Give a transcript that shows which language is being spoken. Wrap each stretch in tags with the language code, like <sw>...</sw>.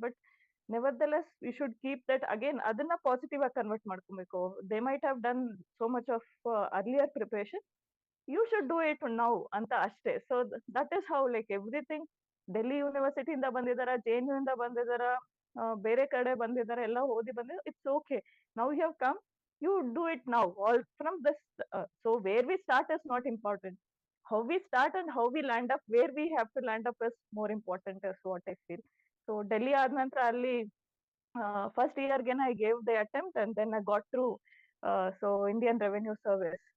<en>but nevertheless we should keep that,</en> <kn>again ಅದನ್ನ positive ಆಗಿ convert ಮಾಡ್ಕೊಬೇಕು.</kn> <en>they might have done so much of earlier preparation, you should do it now</en> <kn>ಅಂತ ಅಷ್ಟೇ.</kn> <en>So that is how like everything.</en> <kn>Delhi ಯೂನಿವರ್ಸಿಟಿಯಿಂದ ಬಂದಿದಾರ, JNU ಇಂದ ಬಂದಿದಾರ, ಬೇರೆ ಕಡೆ ಬಂದಿದಾರ, ಎಲ್ಲ ಓದಿ ಬಂದಿದ್ದಾರೆ, it's okay.</kn> <en>Now you have come, you do it now, all from this. So where we start is not important, how we start and how we land up, where we have to land up is more important, is what I feel. So Delhi</en> <kn>ಆದ ನಂತರ ಅಲ್ಲಿ first ಇಯರ್ಗೆನ</kn> <en>I gave the attempt and then I got through so Indian revenue service.</en>